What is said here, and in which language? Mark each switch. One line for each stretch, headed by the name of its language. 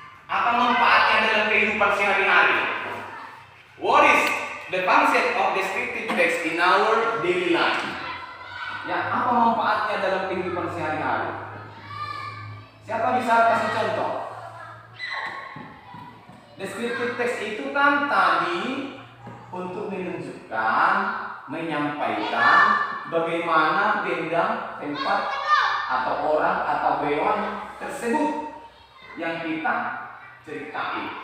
Indonesian: Apa manfaatnya dalam kehidupan sehari-hari?
English: What is the concept of descriptive text in our daily life?
Indonesian: Ya, apa manfaatnya dalam kehidupan sehari-hari? Siapa bisa kasih contoh? Descriptive text itu kan tadi untuk menunjukkan, menyampaikan bagaimana benda, tempat, atau orang, atau hewan tersebut yang kita ceritain.